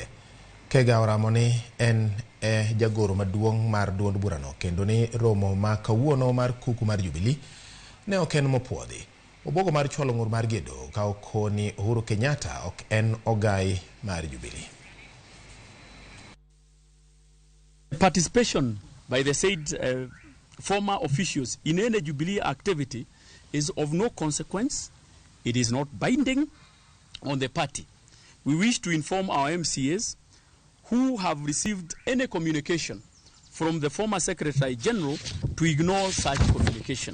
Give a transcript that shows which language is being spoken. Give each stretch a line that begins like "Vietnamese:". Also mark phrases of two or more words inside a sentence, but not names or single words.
Luo (Kenya and Tanzania): Kega oramo ni en jagoro maduong' mar duond bura no kendo ni romo ma kawuono mar kuku mar Jubilee ne ok en mopuodhi. Obogo mar chwalo ng'ur mar gedo ka okoni Uhuru Kenyatta ok en ogai mar Jubilee.
English: Participation by the said former officials in any Jubilee activity is of no consequence. It is not binding on the party. We wish to inform our MCAs who have received any communication from the former Secretary General to ignore such communication.